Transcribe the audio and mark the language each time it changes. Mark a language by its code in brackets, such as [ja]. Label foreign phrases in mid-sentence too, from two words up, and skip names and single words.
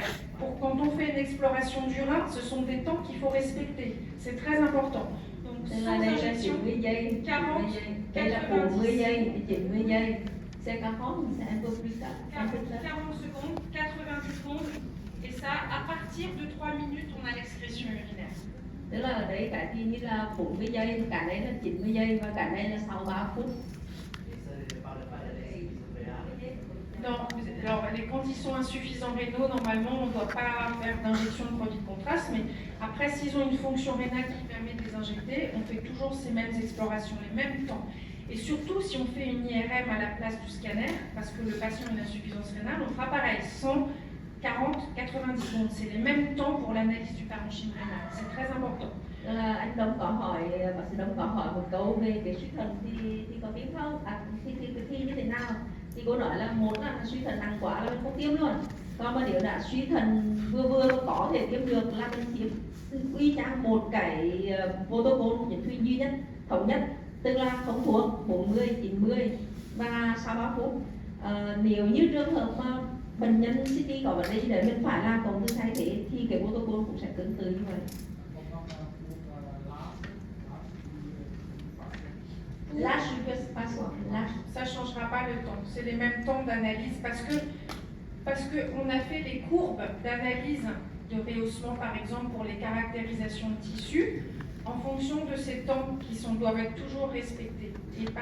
[fr] Pour quand on fait une exploration du rein, ce sont des temps qu'il faut respecter. C'est très important. Donc sans injection, 40, 90. [vi] 90 giây. [fr] C'est 40, c'est un peu plus tard. 40 secondes, 90 secondes. Et ça, à partir de 3 minutes, on a l'excrétion urinaire. [vi] Tức là ở đấy cái thì như là 40 giây, cả đây là 90 giây và cả đây là sau 3 phút. [fr] Non, alors quand ils sont insuffisants rénaux, normalement on ne doit pas faire d'injection de produits de contraste, mais après s'ils ont une fonction rénale qui permet de les injecter, on fait toujours ces mêmes explorations, les mêmes temps. Et surtout si on fait une IRM à la place du scanner, parce que le patient a une insuffisance rénale, on fera pareil, 100, 40, 90 secondes. C'est les mêmes temps pour l'analyse du parenchyme rénal. C'est très important. [vi] Anh Đông có hỏi, bác sĩ Đông có hỏi một câu về cái suy thận thì có biết không? Thì như thế nào? Thì cô nói là một là suy thận nặng quá là mình không tiêm luôn. Còn mà nếu đã suy thận vừa có thể tiêm được là mình tiêm quy trang một cái protocol nhiễm thủy duy nhất, thống nhất, tức là không thuốc 40, 90 và sau 3 phút. Nếu như trường hợp mà bệnh nhân CT có vấn đề gì đấy mình phải làm cộng tư thay thế thì cái protocol cũng sẽ tương tự như vậy. [fr] Là, je ne sais pas quoi. Là, ça ne changera pas le temps. C'est les mêmes temps d'analyse parce que on a fait les courbes d'analyse de rehaussement, par exemple, pour les caractérisations de tissus, en fonction de ces temps qui doivent être toujours respectés.